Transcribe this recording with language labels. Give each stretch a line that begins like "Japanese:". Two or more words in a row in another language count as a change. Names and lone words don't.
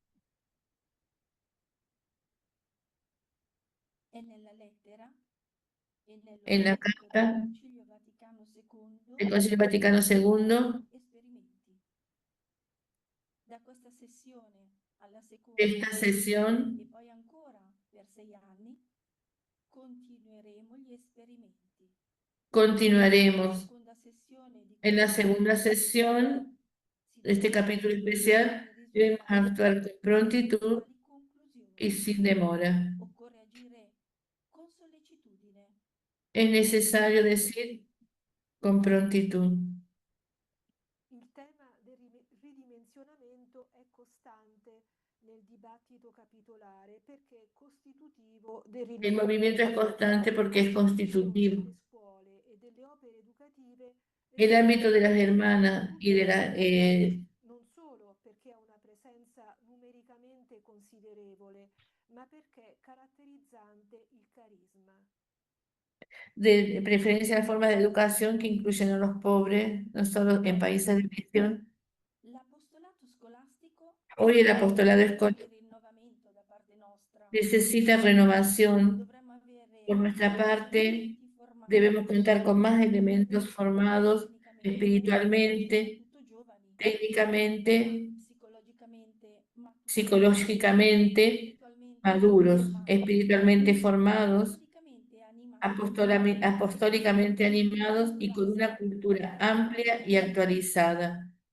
Spanish: en la carta del Concilio Vaticano II, de esta sesión continuaremos en la segunda sesión de este capítulo especial. Debemos actuar con prontitud y sin demora. Es necesario decir con prontitud.
Italian: Il tema del ridimensionamento è costante nel dibattito capitolare perché è costitutivo del
Spanish: El movimiento es constante porque es constitutivo.
Italian: delle scuole e delle opere educative.
Spanish: El ámbito de las hermanas y de
Italian: non solo perché ha una presenza numericamente considerevole, ma perché è caratterizzante il carisma.
Spanish: de preferencia las formas de educación que incluyen a los pobres, no solo en países de misión. Hoy el apostolado escolar necesita renovación. Por nuestra parte, debemos contar con más elementos formados espiritualmente, técnicamente psicológicamente maduros, espiritualmente formados, apostólicamente animados y con una cultura amplia y actualizada.